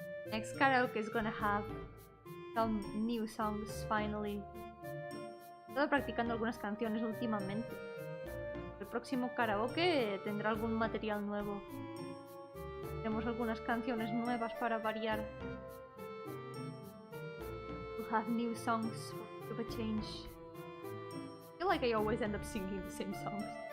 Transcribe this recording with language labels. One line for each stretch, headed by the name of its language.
English: Next karaoke is gonna have some new songs finally.
Spanish: estado practicando algunas canciones últimamente. El próximo karaoke tendrá algún material nuevo. Tenemos algunas canciones nuevas para variar.
English: We'll have new songs for a change. I feel like I always end up singing the same songs.